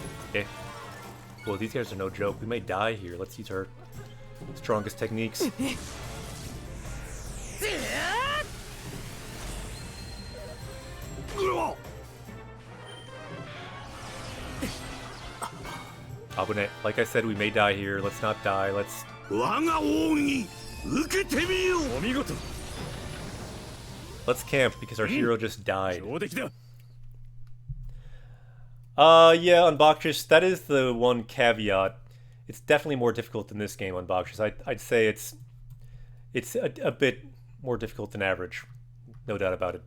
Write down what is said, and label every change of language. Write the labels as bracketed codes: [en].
[en] Okay. Well, these guys are no joke. We may die here. Let's use our strongest techniques. Abune. Like I said, we may die here. Let's not die. Let's... [ja] 我が奥義受けてみよう。お見事。 [en] Let's camp because our hero just died. [ja] 上出来だ。 [en] Yeah, Unboxers, that is the one caveat. It's definitely more difficult than this game, Unboxers. I'd say it's a bit more difficult than average. No doubt about it.